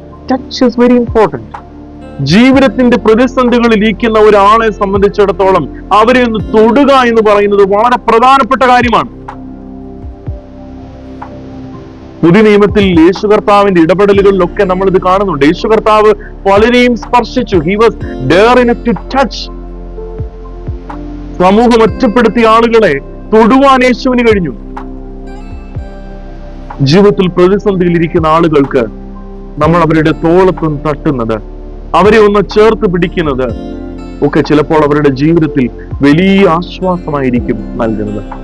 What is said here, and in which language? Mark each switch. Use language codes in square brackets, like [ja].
[en] Touch is very important. [ml] ജീവിതത്തിന്റെ പ്രതിസന്ധികളിൽ ഇരിക്കുന്ന ഒരാളെ സംബന്ധിച്ചിടത്തോളം അവരെ ഒന്ന് തൊടുക എന്ന് പറയുന്നത് വളരെ പ്രധാനപ്പെട്ട കാര്യമാണ്. പുതിയ നിയമത്തിൽ യേശു കർത്താവിന്റെ ഇടപെടലുകളിലൊക്കെ നമ്മൾ ഇത് കാണുന്നുണ്ട്. യേശു കർത്താവ് പലരെയും സ്പർശിച്ചു. [en] He was dare enough to touch. [ml] സമൂഹം ഒറ്റപ്പെടുത്തിയ ആളുകളെ തൊടുവാൻ യേശുവിന് കഴിഞ്ഞു. ജീവിതത്തിൽ പ്രതിസന്ധിയിൽ ഇരിക്കുന്ന ആളുകൾക്ക് നമ്മൾ അവരുടെ തോളത്തും തട്ടുന്നത്, അവരെ ഒന്ന് ചേർത്ത് പിടിക്കുന്നത് ഒക്കെ ചിലപ്പോൾ അവരുടെ ജീവിതത്തിൽ വലിയ ആശ്വാസമായിരിക്കും നൽകുന്നത്.